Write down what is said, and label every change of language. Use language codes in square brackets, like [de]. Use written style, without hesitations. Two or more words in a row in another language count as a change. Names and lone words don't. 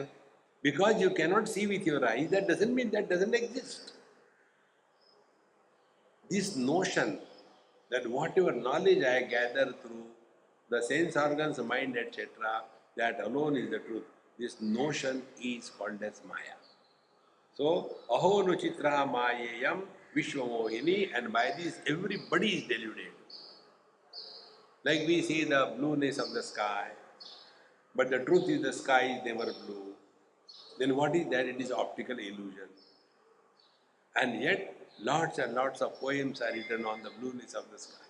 [en] Because you cannot see with your eyes, that doesn't mean that doesn't exist. This notion that whatever knowledge I gather through the sense organs, mind, etc., that alone is the truth. This notion is called as Maya. So, [sa] अहो नु चित्रा मायेयं विश्वमोहिनी, [en] and by this everybody is deluded. Like we see the blueness of the sky, but the truth is the sky is never blue. Then what is that? It is optical illusion. And yet, lots and lots of poems are written on the blueness of the sky.